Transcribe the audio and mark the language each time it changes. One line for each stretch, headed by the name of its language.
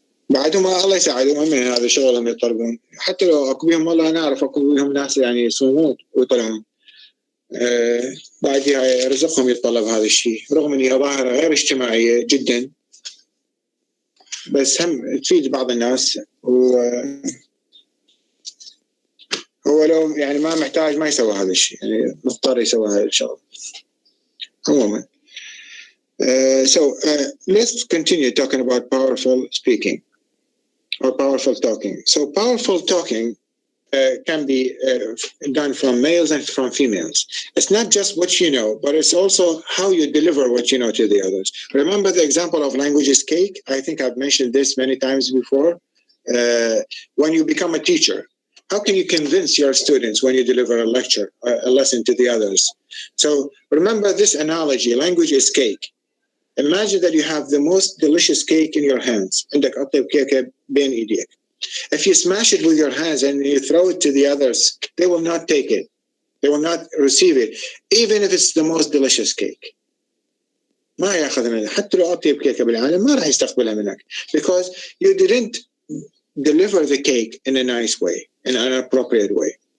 Arabic: بعدهم الله يساعدهم من هذا شغلهم يطلبون، حتى لو اكو بيهم والله انا اعرف اكو بيهم ناس يعني يصومون ويطلعون، بعدها رزقهم يتطلب هذا الشيء، رغم ان هي ظاهره غير اجتماعيه جدا، بس هم تفيد بعض الناس. هو لو يعني ما محتاج ما يسوي هذا الشيء، يعني مضطر يسوي هذا الشغل عموما.
English: So let's continue talking about powerful speaking or powerful talking. So powerful talking can be done from males and from females. It's not just what you know, but it's also how you deliver what you know to the others. Remember the example of language is cake? I think I've mentioned this many times before. When you become a teacher, how can you convince your students when you deliver a lecture, a lesson to the others? So remember this analogy, language is cake. Imagine that you have the most delicious cake in your hands.
Arabic: عندك أطيب كيكة بين إيديك.
English: If you smash it with your hands and you throw it to the others, they will not take it. They will not receive it, even if it's the most delicious cake.
Arabic: ما ياخذ منها، حتى لو أطيب كيكة بالعالم ما راح يستقبلها منك,
English: because you didn't deliver the cake in a nice way, in an appropriate way.